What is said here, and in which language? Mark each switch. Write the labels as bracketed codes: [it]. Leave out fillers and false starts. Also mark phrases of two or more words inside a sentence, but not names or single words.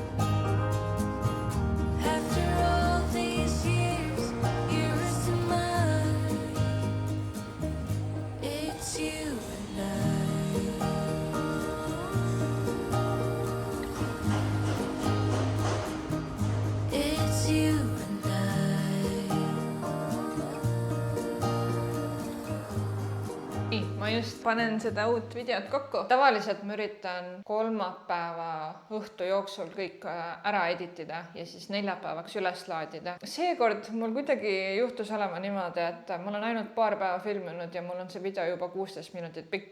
[en] After all these years, yours and mine, it's you and I. It's you and I. [et] Ma just panen seda uut videot kokku. Tavaliselt ma üritan kolmapäeva õhtu jooksul kõik ära editida ja siis neljapäevaks üles laadida. Seekord mul kuidagi juhtus olema niimoodi, et ma olen ainult paar päeva filminud ja mul on see video juba 16 minutit pikk.